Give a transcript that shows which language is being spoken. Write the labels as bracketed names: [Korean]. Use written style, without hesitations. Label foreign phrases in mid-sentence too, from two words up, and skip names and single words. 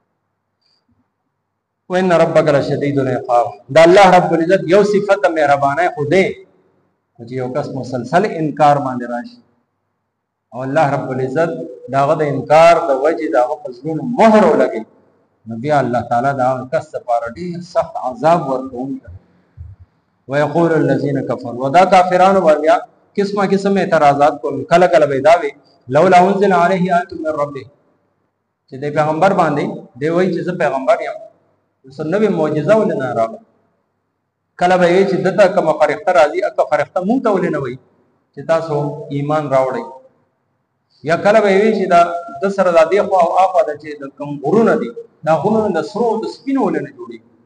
[Arabic] وان ربک لشدید العقاب [Pashto] د الله رب العزت یو صفت د مهربانۍ خو دی چې یو کس مسلسل انکار باندې راشي او الله رب العزت د هغه د انکار د وجې د هغه په زړونو مهر ولګوي نو بیا الله تعالی د هغه کس دپاره ډېر سخت عذاب ورکوونکی [Arabic] ويقول الذين كفروا [Pashto] ودا کافرانو بیا قسمه قسم اعتراضات کول کله کله به دا وي [Arabic] لولا انزل عليه آیت من ربه [Pashto] چې د پیغمبر باندې دی وایي چې زه پیغمبر یم څه نوې معجزه ولې نه راغله کله به وایي چې دته کومه فرښته راځي هغه فرښته مونږ ته ولې نه وایي چې تاسو ایمان راوړئ یا کله به وایي چې دا د سره د دې خوا او اخوا د چې د کوم غرونه دي دا غرونه د سرو د سپینو ولې نه جوړېږي